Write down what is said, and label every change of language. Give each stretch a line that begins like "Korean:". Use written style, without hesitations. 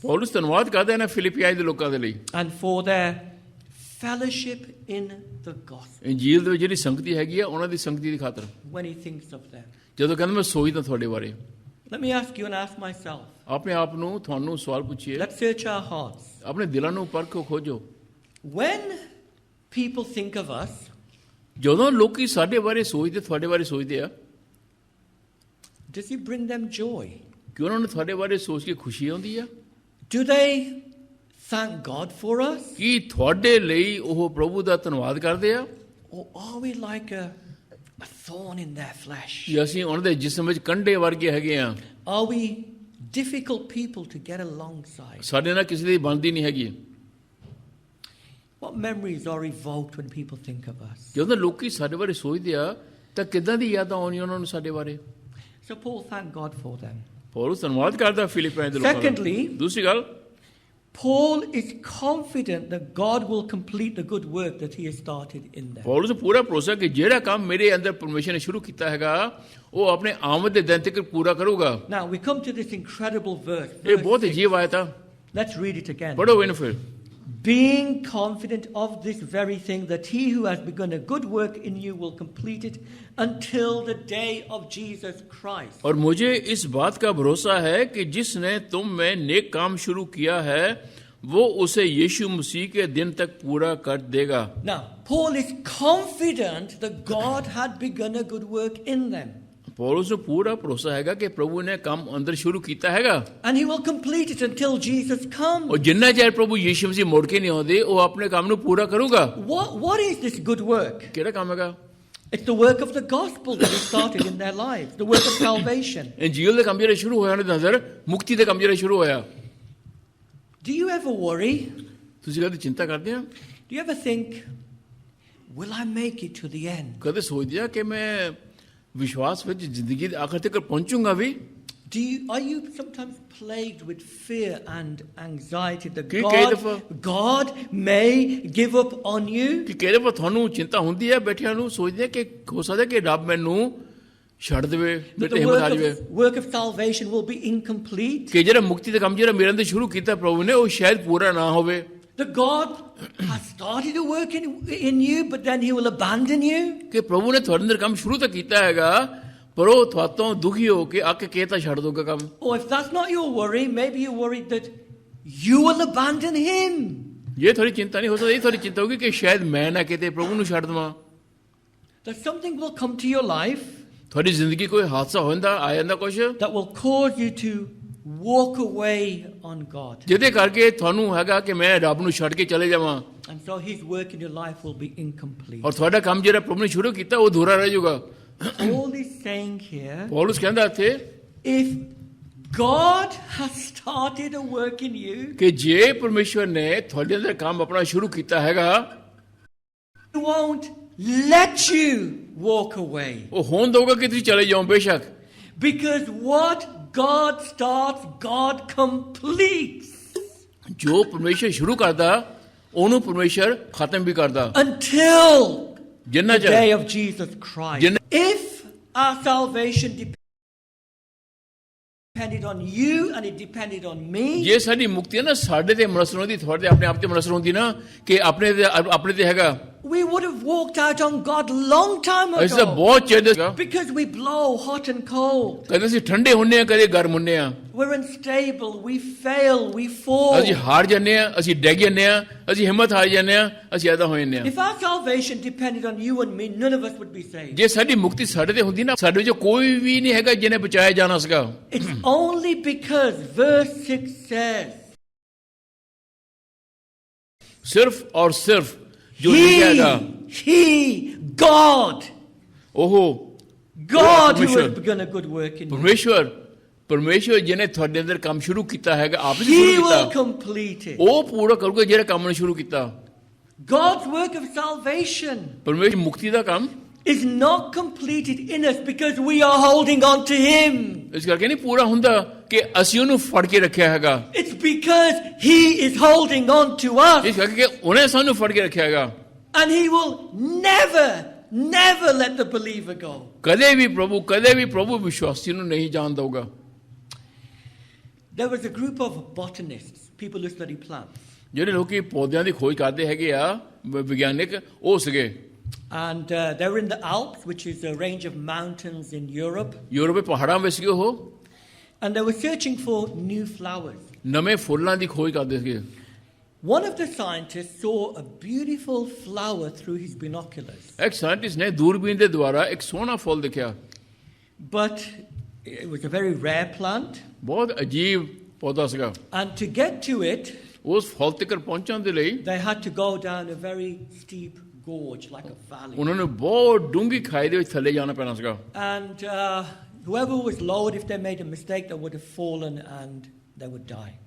Punjabi: ਪੌਲਸ ਧੰਨਵਾਦ ਕਰਦਾ ਹੈ ਫਿਲਿਪੀਆਈ ਦੇ ਲੋਕਾਂ ਦੇ ਲਈ
English: and for their fellowship in the gospel
Punjabi: ਇੰਜੀਲ ਦੇ ਵਿੱਚ ਜਿਹੜੀ ਸੰਗਤੀ ਹੈਗੀ ਆ ਉਹਨਾਂ ਦੀ ਸੰਗਤੀ ਦੀ ਖਾਤਰ
English: when he thinks of them.
Punjabi: ਜਦੋਂ ਕਹਿੰਦਾ ਮੈਂ ਸੋਚਦਾ ਤੁਹਾਡੇ ਬਾਰੇ
English: Let me ask you and ask myself.
Punjabi: ਆਪਣੇ ਆਪ ਨੂੰ ਤੁਹਾਨੂੰ ਸਵਾਲ ਪੁੱਛੀਏ
English: Let's search our hearts.
Punjabi: ਆਪਣੇ ਦਿਲਾਂ ਨੂੰ ਪਰਖੋ ਖੋਜੋ
English: When people think of us,
Punjabi: ਜਦੋਂ ਲੋਕੀ ਸਾਡੇ ਬਾਰੇ ਸੋਚਦੇ ਤੁਹਾਡੇ ਬਾਰੇ ਸੋਚਦੇ ਆ
English: does it bring them joy?
Punjabi: ਕਿ ਉਹਨਾਂ ਨੂੰ ਤੁਹਾਡੇ ਬਾਰੇ ਸੋਚ ਕੇ ਖੁਸ਼ੀ ਆਉਂਦੀ ਆ
English: Do they thank God for us?
Punjabi: ਕੀ ਤੁਹਾਡੇ ਲਈ ਉਹ ਪ੍ਰਭੂ ਦਾ ਧੰਨਵਾਦ ਕਰਦੇ ਆ
English: Or are we like a thorn in their flesh?
Punjabi: ਕਿ ਅਸੀਂ ਉਹਨਾਂ ਦੇ ਜਿਸਮ ਵਿੱਚ ਕੰਡੇ ਵਰਗੇ ਹੈਗੇ ਆ
English: Are we difficult people to get alongside?
Punjabi: ਸਾਡੇ ਨਾਲ ਕਿਸੇ ਦੀ ਬਣਦੀ ਨਹੀਂ ਹੈਗੀ
English: What memories are evoked when people think of us?
Punjabi: ਜਦੋਂ ਲੋਕੀ ਸਾਡੇ ਬਾਰੇ ਸੋਚਦੇ ਆ ਤਾਂ ਕਿੱਦਾਂ ਦੀ ਯਾਦਾਂ ਆਉਣੀਆਂ ਉਹਨਾਂ ਨੂੰ ਸਾਡੇ ਬਾਰੇ
English: So Paul thanked God for them.
Punjabi: Paulus ਧੰਨਵਾਦ ਕਰਦਾ ਫਿਲਿਪੀਆਈ ਦੇ ਲੋਕਾਂ ਦਾ
English: Secondly,
Punjabi: ਦੂਸਰੀ ਗੱਲ
English: Paul is confident that God will complete the good work that he has started in them.
Punjabi: Paulus ਨੂੰ ਪੂਰਾ ਭਰੋਸਾ ਕਿ ਜਿਹੜਾ ਕੰਮ ਮੇਰੇ ਅੰਦਰ ਪਰਮੇਸ਼ਰ ਨੇ ਸ਼ੁਰੂ ਕੀਤਾ ਹੈਗਾ ਉਹ ਆਪਣੇ ਆਮਦ ਦੇ ਦਿਨ ਤੱਕ ਪੂਰਾ ਕਰੂਗਾ
English: Now we come to this incredible verse.
Punjabi: ਇਹ ਬਹੁਤ ਅਜੀਬ ਆਇਤ ਆ
English: Let's read it again.
Punjabi: ਪੜੋ ਇਹਨੂੰ ਫਿਰ
English: Being confident of this very thing, that he who has begun a good work in you will complete it until the day of Jesus Christ.
Hindi: और मुझे इस बात का भरोसा है कि जिसने तुम में नेक काम शुरू किया है वो उसे यीशु मसीह के दिन तक पूरा कर देगा
English: Now, Paul is confident that God had begun a good work in them.
Punjabi: पौलुस ਨੂੰ ਪੂਰਾ ਭਰੋਸਾ ਹੈਗਾ ਕਿ ਪ੍ਰਭੂ ਨੇ ਕੰਮ ਅੰਦਰ ਸ਼ੁਰੂ ਕੀਤਾ ਹੈਗਾ
English: And he will complete it until Jesus comes.
Punjabi: ਔਰ ਜਿੰਨਾ ਚਿਰ ਪ੍ਰਭੂ ਯੀਸ਼ੂ ਮਸੀਹ ਮੁੜ ਕੇ ਨਹੀਂ ਆਉਂਦੇ ਉਹ ਆਪਣੇ ਕੰਮ ਨੂੰ ਪੂਰਾ ਕਰੂਗਾ
English: What is this good work?
Punjabi: ਕਿਹੜਾ ਕੰਮ ਹੈਗਾ
English: It's the work of the gospel that he started in their lives, the work of salvation.
Punjabi: ਇੰਜੀਲ ਦਾ ਕੰਮ ਜਿਹੜਾ ਸ਼ੁਰੂ ਹੋਇਆ ਉਹਨਾਂ ਦੇ ਅੰਦਰ ਮੁਕਤੀ ਦਾ ਕੰਮ ਜਿਹੜਾ ਸ਼ੁਰੂ ਹੋਇਆ
English: Do you ever worry?
Punjabi: ਤੁਸੀਂ ਕਦੇ ਚਿੰਤਾ ਕਰਦੇ ਆ
English: Do you ever think, will I make it to the end?
Punjabi: ਕਦੇ ਸੋਚਦੇ ਆ ਕਿ ਮੈਂ ਵਿਸ਼ਵਾਸ ਵਿੱਚ ਜ਼ਿੰਦਗੀ ਦੇ ਆਖਰ ਤੱਕ ਪਹੁੰਚੂਗਾ ਵੀ
English: Are you sometimes plagued with fear and anxiety that
Punjabi: ਕਿ ਕਈ ਦਫਾ
English: God may give up on you?
Punjabi: ਕਿ ਕਿਹੜੇ ਵਾ ਤੁਹਾਨੂੰ ਚਿੰਤਾ ਹੁੰਦੀ ਹੈ ਬੈਠਿਆਂ ਨੂੰ ਸੋਚਦੇ ਕਿ ਹੋ ਸਕਦਾ ਕਿ ਰੱਬ ਮੈਨੂੰ ਛੱਡ ਦੇਵੇ
English: That
Punjabi: ਮੇਰੇ
English: the
Punjabi: ਹਿੰਮਤ ਆ ਜਾਵੇ
English: work of salvation will be incomplete?
Punjabi: ਕਿ ਜਿਹੜਾ ਮੁਕਤੀ ਦਾ ਕੰਮ ਜਿਹੜਾ ਮੇਰੇ ਅੰਦਰ ਸ਼ੁਰੂ ਕੀਤਾ ਪ੍ਰਭੂ ਨੇ ਉਹ ਸ਼ਾਇਦ ਪੂਰਾ ਨਾ ਹੋਵੇ
English: that God has started a work in you, but then He will abandon you?
Punjabi: ਕਿ ਪ੍ਰਭੂ ਨੇ ਤੁਹਾਡੇ ਅੰਦਰ ਕੰਮ ਸ਼ੁਰੂ ਤਾਂ ਕੀਤਾ ਹੈਗਾ, ਪਰ ਉਹ ਤੁਹਾਤੋਂ ਦੁਖੀ ਹੋ ਕੇ ਅੱਕ ਕੇ ਤਾਂ ਛੱਡ ਦੋਗਾ ਕੰਮ।
English: Or if that's not your worry, maybe you're worried that you will abandon Him.
Punjabi: ਜੇ ਤੁਹਾਡੀ ਚਿੰਤਾ ਨਹੀਂ ਹੋ ਸਕਦੀ, ਇਹ ਤੁਹਾਡੀ ਚਿੰਤਾ ਹੋਗੀ ਕਿ ਸ਼ਾਇਦ ਮੈਂ ਨਾ ਕਿਤੇ ਪ੍ਰਭੂ ਨੂੰ ਛੱਡ ਦੇਵਾਂ।
English: That something will come to your life
Punjabi: ਤੁਹਾਡੀ ਜ਼ਿੰਦਗੀ ਕੋਈ ਹਾਦਸਾ ਹੋ ਜਾਂਦਾ, ਆ ਜਾਂਦਾ ਕੁਛ,
English: that will cause you to walk away on God.
Punjabi: ਜਿਹਦੇ ਕਰਕੇ ਤੁਹਾਨੂੰ ਹੈਗਾ ਕਿ ਮੈਂ ਰੱਬ ਨੂੰ ਛੱਡ ਕੇ ਚਲੇ ਜਾਵਾਂ,
English: And so His work in your life will be incomplete.
Punjabi: ਔਰ ਤੁਹਾਡਾ ਕੰਮ ਜਿਹੜਾ ਪ੍ਰਭੂ ਨੇ ਸ਼ੁਰੂ ਕੀਤਾ ਉਹ ਅਧੂਰਾ ਰਹਿ ਜਾਊਗਾ।
English: Paul is saying here,
Punjabi: ਪੌਲੁਸ ਕਹਿੰਦਾ ਇੱਥੇ
English: if God has started a work in you,
Punjabi: ਕਿ ਜੇ ਪਰਮੇਸ਼ਵਰ ਨੇ ਤੁਹਾਡੇ ਅੰਦਰ ਕੰਮ ਆਪਣਾ ਸ਼ੁਰੂ ਕੀਤਾ ਹੈਗਾ,
English: He won't let you walk away.
Punjabi: ਉਹ ਹੋਣ ਦਊਗਾ ਕਿ ਤੁਸੀਂ ਚਲੇ ਜਾਓ ਬੇਸ਼ੱਕ,
English: Because what God starts, God completes.
Punjabi: ਜੋ ਪਰਮੇਸ਼ਵਰ ਸ਼ੁਰੂ ਕਰਦਾ ਉਹਨੂੰ ਪਰਮੇਸ਼ਵਰ ਖਤਮ ਵੀ ਕਰਦਾ।
English: Until
Punjabi: ਜਿੰਨਾ
English: the day of Jesus Christ. If our salvation depended on you and it depended on me,
Punjabi: ਜੇ ਸਾਡੀ ਮੁਕਤੀ ਹੈ ਨਾ ਸਾਡੇ ਤੇ ਮਨਸਰ ਹੁੰਦੀ, ਤੁਹਾਡੇ ਆਪਣੇ ਆਪ ਤੇ ਮਨਸਰ ਹੁੰਦੀ ਨਾ ਕਿ ਆਪਣੇ ਤੇ ਹੈਗਾ,
English: we would have walked out on God long time
Punjabi: ਅਸੀਂ ਤਾਂ
English: ago.
Punjabi: ਬਹੁਤ ਚਿਰ ਦੇ
English: Because we blow hot and cold.
Punjabi: ਕਦੇ ਅਸੀਂ ਠੰਡੇ ਹੁੰਨੇ ਆ, ਕਦੇ ਗਰਮ ਹੁੰਨੇ ਆ,
English: We're unstable. We fail. We fall.
Punjabi: ਅਸੀਂ ਹਾਰ ਜਾਂਦੇ ਆ, ਅਸੀਂ ਡਿੱਗ ਜਾਂਦੇ ਆ, ਅਸੀਂ ਹਿੰਮਤ ਹਾਰ ਜਾਂਦੇ ਆ, ਅਸੀਂ ਐਦਾ ਹੋ ਜਾਂਦੇ ਆ।
English: If our salvation depended on you and me, none of us would be saved.
Punjabi: ਜੇ ਸਾਡੀ ਮੁਕਤੀ ਸਾਡੇ ਤੇ ਹੁੰਦੀ ਨਾ, ਸਾਡੇ ਵਿੱਚ ਕੋਈ ਵੀ ਨਹੀਂ ਹੈਗਾ ਜਿਹਨੇ ਬਚਾਇਆ ਜਾਣਾ ਸੀਗਾ।
English: It's only because verse 6 says,
Punjabi: ਸਿਰਫ ਔਰ ਸਿਰਫ ਜੋ ਲਿਖਿਆ ਹੈਗਾ,
English: God who
Punjabi: ਪਰਮੇਸ਼ਵਰ,
English: has begun a good work in you,
Punjabi: ਪਰਮੇਸ਼ਵਰ ਜਿਹਨੇ ਤੁਹਾਡੇ ਅੰਦਰ ਕੰਮ ਸ਼ੁਰੂ ਕੀਤਾ ਹੈਗਾ, ਆਪ ਨੇ
English: He
Punjabi: ਸ਼ੁਰੂ
English: will
Punjabi: ਕੀਤਾ,
English: complete it.
Punjabi: ਉਹ ਪੂਰਾ ਕਰੂਗਾ ਜਿਹੜਾ ਕੰਮ ਨੇ ਸ਼ੁਰੂ ਕੀਤਾ।
English: God's work of salvation
Punjabi: ਪਰਮੇਸ਼ਵਰ ਮੁਕਤੀ ਦਾ ਕੰਮ
English: is not completed in us because we are holding on to Him.
Punjabi: ਇਸ ਕਰਕੇ ਨਹੀਂ ਪੂਰਾ ਹੁੰਦਾ ਕਿ ਅਸੀਂ ਉਹਨੂੰ ਫੜ ਕੇ ਰੱਖਿਆ ਹੈਗਾ,
English: It's because He is holding on to us.
Punjabi: ਇਸ ਕਰਕੇ ਉਹਨੇ ਸਾਨੂੰ ਫੜ ਕੇ ਰੱਖਿਆ ਹੈਗਾ।
English: And He will never let the believer go.
Punjabi: ਕਦੇ ਵੀ ਪ੍ਰਭੂ ਵਿਸ਼ਵਾਸੀ ਨੂੰ ਨਹੀਂ ਜਾਣ ਦਊਗਾ।
English: There was a group of botanists, people who study plants.
Punjabi: ਜਿਹੜੇ ਲੋਕੀ ਪੌਦਿਆਂ ਦੀ ਖੋਜ ਕਰਦੇ ਹੈਗੇ ਆ, ਵਿਗਿਆਨਿਕ, ਉਹ ਸੀਗੇ।
English: And they were in the Alps, which is a range of mountains in Europe.
Punjabi: Europe ਦੇ ਪਹਾੜਾਂ ਵਿੱਚ ਸੀਗੇ ਉਹ,
English: And they were searching for new flowers.
Punjabi: ਨਵੇਂ ਫੁੱਲਾਂ ਦੀ ਖੋਜ ਕਰਦੇ ਸੀਗੇ।
English: One of the scientists saw a beautiful flower through his binoculars.
Punjabi: ਇੱਕ ਸਾਇੰਟਿਸਟ ਨੇ ਦੂਰਬੀਨ ਦੇ ਦੁਆਰਾ ਇੱਕ ਸੋਹਣਾ ਫੁੱਲ ਦੇਖਿਆ,
English: But it was a very rare plant.
Punjabi: ਬਹੁਤ ਅਜੀਬ ਪੌਦਾ ਸੀਗਾ।
English: And to get to it,
Punjabi: ਉਸ ਫੁੱਲ ਤੱਕ ਪਹੁੰਚਣ ਦੇ ਲਈ
English: they had to go down a very steep gorge, like a valley.
Punjabi: ਉਹਨਾਂ ਨੂੰ ਬਹੁਤ ਡੂੰਘੀ ਖਾਈ ਦੇ ਵਿੱਚ ਥੱਲੇ ਜਾਣਾ ਪੈਣਾ ਸੀਗਾ।
English: And whoever was lowered, if they made a mistake, they would have fallen and they would die.